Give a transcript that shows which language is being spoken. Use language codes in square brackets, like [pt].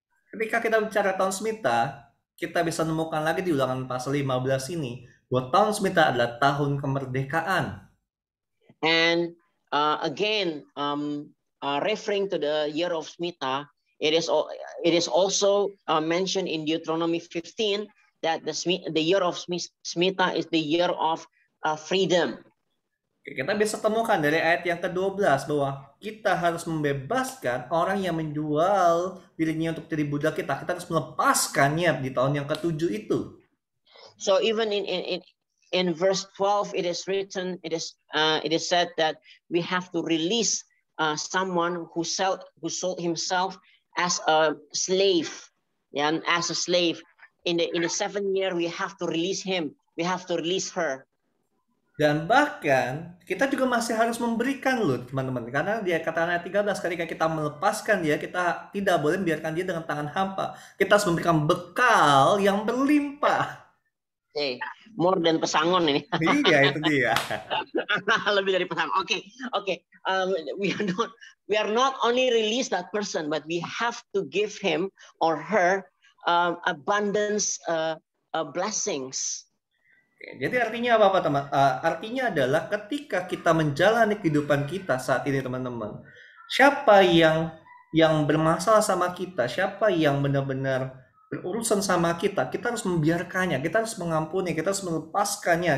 [id] Ketika kita bicara tahun Smita, kita bisa menemukan lagi di ulangan pasal 15 ini bahwa tahun Smita adalah tahun kemerdekaan. [en] And again, referring to the year of Smita, it is also mentioned in Deuteronomy 15 that the year of Smita is the year of freedom. [id] Kita bisa temukan dari ayat yang ke-12 bahwa kita harus membebaskan orang yang menjual dirinya untuk jadi budak kita. Kita harus melepaskannya di tahun yang ke-7 itu. [en] So even in verse 12 it is written, it is said that we have to release someone who sold himself as a slave, and as a slave in the 7th year we have to release him, we have to release her. [id] Dan bahkan kita juga masih harus memberikan loh teman-teman, karena dia kata ayat 13, ketika kita melepaskan dia, kita tidak boleh membiarkan dia dengan tangan hampa. Kita harus memberikan bekal yang berlimpah. [en] More than [id] pesangon ini. Iya, itu dia. Lebih dari pesangon. Oke. [en] We are not only release that person, but we have to give him or her abundance blessings. [id] Jadi artinya apa teman? Artinya adalah ketika kita menjalani kehidupan kita saat ini teman-teman, siapa yang bermasalah sama kita, siapa yang benar-benar berurusan sama kita, kita harus membiarkannya, kita harus mengampuni, kita harus melepaskannya.